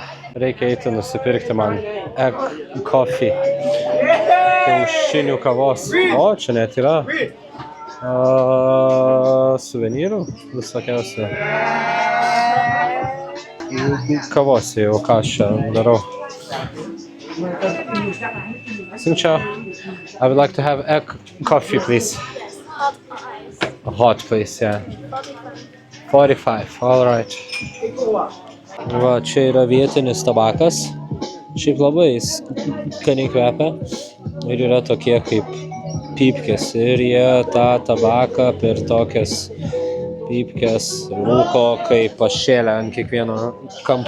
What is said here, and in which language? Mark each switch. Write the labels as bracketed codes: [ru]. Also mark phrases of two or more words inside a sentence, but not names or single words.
[lt] Reikia eiti nusipirkti man [en] egg coffee, [lt] kiaušinių kavos. O, čia net yra suvenyrų visokiausių. Kavos jau, ką aš čia darau. Simčia, [en] I would like to have egg coffee, please. Hot, please, yeah. 45, all right. [lt] Va, čia yra vietinis tabakas. Šiaip labai skaniai kvepia. Ir yra tokie kaip pypkės. Ir jie tą tabaką per tokias pypkės rūko kaip pašėlę ant kiekvieno kampo.